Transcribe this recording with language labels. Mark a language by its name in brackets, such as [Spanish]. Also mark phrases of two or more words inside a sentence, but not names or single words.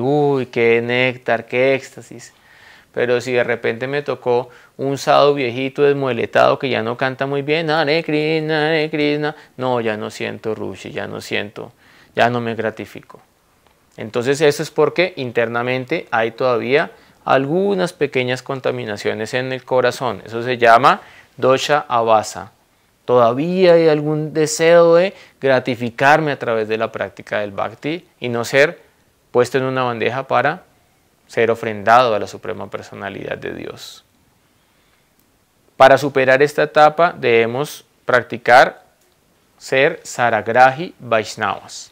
[Spanish] ¡Uy, qué néctar, qué éxtasis! Pero si de repente me tocó un sadhu viejito desmueletado que ya no canta muy bien, [Sanskrit] Hare Krishna, [Spanish] no, ya no siento Ruchi, ya no me gratifico. Entonces eso es porque internamente hay todavía algunas pequeñas contaminaciones en el corazón. Eso se llama [Sanskrit] dosha avasa. [Spanish] Todavía hay algún deseo de gratificarme a través de la práctica del bhakti y no ser puesto en una bandeja para ser ofrendado a la Suprema Personalidad de Dios. Para superar esta etapa debemos practicar ser [Sanskrit] Saragrahi Vaishnavas.